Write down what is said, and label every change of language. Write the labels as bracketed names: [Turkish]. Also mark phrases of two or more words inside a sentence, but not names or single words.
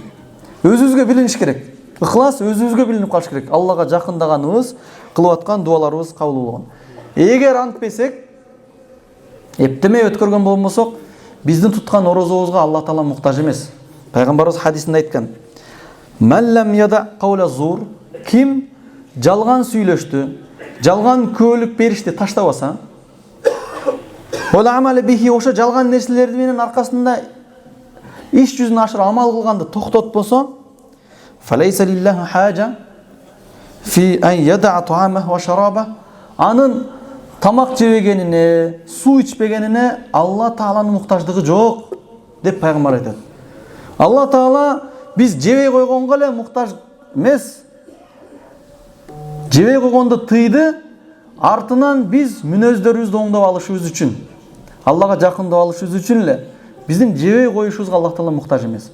[Kyrgyz] Өзүбүзгө билиниш керек. Ыхлас өзүбүзгө билинип калыш керек. Аллага жакындаганыбыз, кылып аткан дуаларыбыз кабыл болгон. Эгер антпесек, эптемей өткөргөн болмосок, биздин туткан орозобузга Алла Таала муктаж эмес. Пайгамбарыбыз хадисинде айткан: [Arabic] "من لم يدع قول الزور", [Kyrgyz] ким жалган сүйлөштү, жалган күбөлүк беришти таштабаса, [Arabic] والعمل به, [Kyrgyz] ошо жалган нерселерди менен аркасында иш жүзүнө ашыр амал кылганды токтотпосо, [Arabic] فليس لله حاجة في أن يدع طعامه وشرابه, [Kyrgyz] анын тамак жебегенине, суу ичпегенине Алла Тааланын муктаждыгы жок деп пайгамбар айтат. Алла Таала биз жебей койгонго эле муктаж эмес. Жебей койгонду тыйды, артынан биз мүнөздөрүбүздү оңдоп алышыбыз үчүн, Аллага жакындап алышыбыз үчүн эле биздин жебей коюшубузга Аллах Таала муктаж эмес.